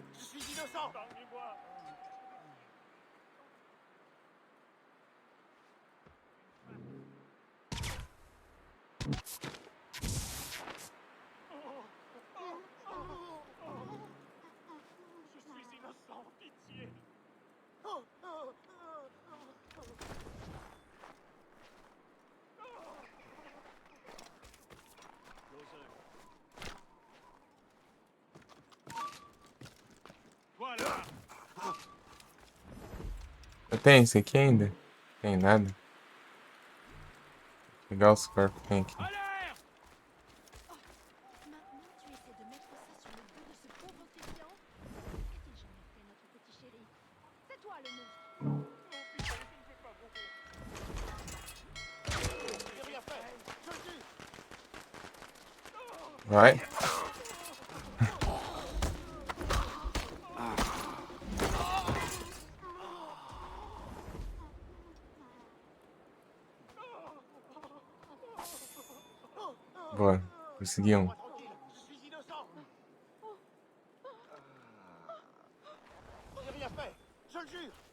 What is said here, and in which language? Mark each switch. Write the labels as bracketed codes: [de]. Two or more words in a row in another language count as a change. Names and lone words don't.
[fr] Je suis innocent. Parlez-moi. Je suis innocent, pitié. Voilà! [pt] Tem esse aqui ainda? Tem nada. Pegar os corpos que tem aqui. [fr] Alerte! Maintenant, tu essaies de mettre ça sur le dos de ce pauvre océan? Qu'a-t-il jamais fait, notre petit chéri? C'est toi le monstre! Non, pitié, je ne peux pas mourir. J'ai rien fait. Je le jure. [pt] Vai. Boa. Consegui um. [fr] Laissez-moi tranquille. Je suis innocent. J'ai rien fait. Je le jure.